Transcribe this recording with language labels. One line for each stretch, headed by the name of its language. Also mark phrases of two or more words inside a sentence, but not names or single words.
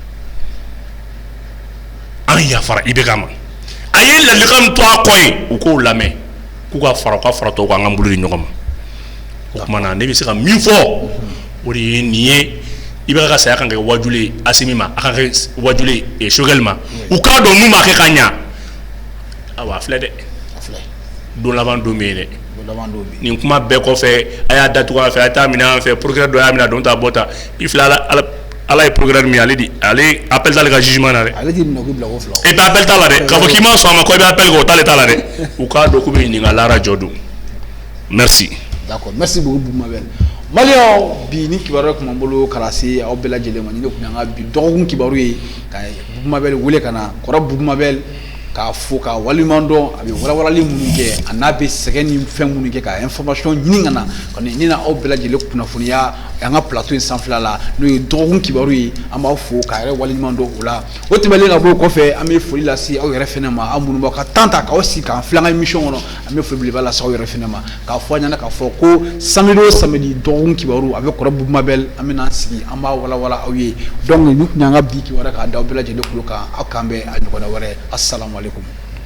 Bambara: an yafara i bɛ k'a ma a ye ladilikan min to a kɔ ye u k'o lamɛn k'u ka fara tɔw kan an ka bolo di ɲɔgɔn ma o tuma na ne bɛ se ka min fɔ o de ye nin ye i bɛ ka saya kan kɛ wajulu ye Assimi ma a kan kɛ wajulu ye Choguel ma u k'a dɔn n'u m'a kɛ ka ɲa awa a filɛ dɛ don laban don bɛ yen dɛ nin kuma bɛɛ kɔfɛ a y'a datugu an fɛ a y'a taa minɛ an fɛ procureur dɔ y'a minɛ a don ta bɔ ta i filɛ ala ye programme mi ale di ale appel t'ale ka jugement na dɛ ale di nɔgɔ bila o fila
French: et puis
Bambara: appel t'a la dɛ k'a fɔ k'i ma sɔn a ma ko i bɛ appel kɛ o t'ale t'a la dɛ u k'a dɔn k'u bɛ ɲininka lara jɔ don merci.
French: D'accord, merci beaucoup Boumabel.
Bambara: Malio bi ni kibaru kuma bolo kalase aw bɛɛ lajɛlen ma ni ne kun an ka bi dɔgɔkun kibaru ye ka Boumabel wele kana kɔrɔ Boumabel k'a fo ka waliman dɔn a bɛ walawalali minnu kɛ a n'a bɛ sɛgɛn ni fɛn minnu kɛ ka information ɲini ka na kɔni ni na aw bɛɛ lajɛlen kunnafoniya an ka plateau in sanfɛla la n'o ye dɔgɔkun kibaru ye an b'aw fo k'a yɛrɛ waliman dɔn o la o tɛmɛnen ka bɔ o kɔfɛ an bɛ foli lase aw yɛrɛ fɛnɛ ma aw minnu b'aw ka temps ta k'aw sigi k'an filɛ an ka émission kɔnɔ an bɛ foli belebele lase aw yɛrɛ fɛnɛ ma k'a fɔ an ɲɛna k'a fɔ ko samedi o samedi dɔgɔkun kibaru a bɛ kɔrɔ Boumabel an bɛ n'an sigi an b'a walawala aw ye donc ni tun y'an ka bi kibaru k'a da aw bɛɛ lajɛlen kulo kan aw k'an bɛn a ɲɔgɔnna wɛrɛ
Arabic: السلام عليكم.